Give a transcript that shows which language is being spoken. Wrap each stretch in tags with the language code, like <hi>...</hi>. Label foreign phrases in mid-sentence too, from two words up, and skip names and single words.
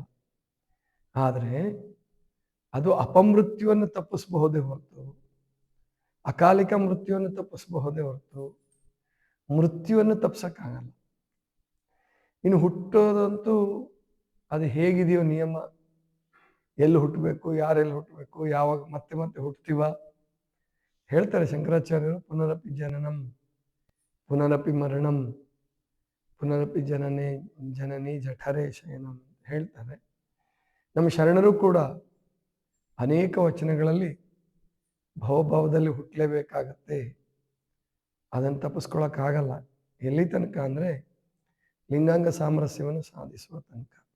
<kn>ಆದರೆ ಅದು ಅಪಮೃತ್ಯುವನ್ನು ತಪ್ಪಿಸಬಹುದೇ ಹೊರತು, ಅಕಾಲಿಕ ಮೃತ್ಯುವನ್ನು ತಪ್ಪಿಸಬಹುದೇ ಹೊರತು ಮೃತ್ಯುವನ್ನು ತಪ್ಪಿಸೋಕ್ಕಾಗಲ್ಲ. ಇನ್ನು ಹುಟ್ಟೋದಂತೂ ಅದು ಹೇಗಿದೆಯೋ ನಿಯಮ, ಎಲ್ಲಿ ಹುಟ್ಟಬೇಕು, ಯಾರೆಲ್ಲಿ ಹುಟ್ಟಬೇಕು, ಯಾವಾಗ ಮತ್ತೆ ಮತ್ತೆ ಹುಟ್ತೀವ ಹೇಳ್ತಾರೆ ಶಂಕರಾಚಾರ್ಯರು.</kn> <sa>ಪುನರಪಿ ಜನನಂ ಪುನರಪಿ ಮರಣಂ ಪುನರಪಿ ಜನನಿ ಜಠರೇ ಶಯನಂ ಹೇಳ್ತಾರೆ.</sa> <kn>ನಮ್ಮ ಶರಣರು ಕೂಡ ಅನೇಕ ವಚನಗಳಲ್ಲಿ ಭವಭಾವದಲ್ಲಿ ಹುಟ್ಟಲೇಬೇಕಾಗತ್ತೆ, ಅದನ್ನು ತಪ್ಪಿಸ್ಕೊಳಕ್ಕಾಗಲ್ಲ. ಎಲ್ಲಿ ತನಕ ಅಂದರೆ ಲಿಂಗಾಂಗ ಸಾಮರಸ್ಯವನ್ನು ಸಾಧಿಸುವ ತನಕ.</kn>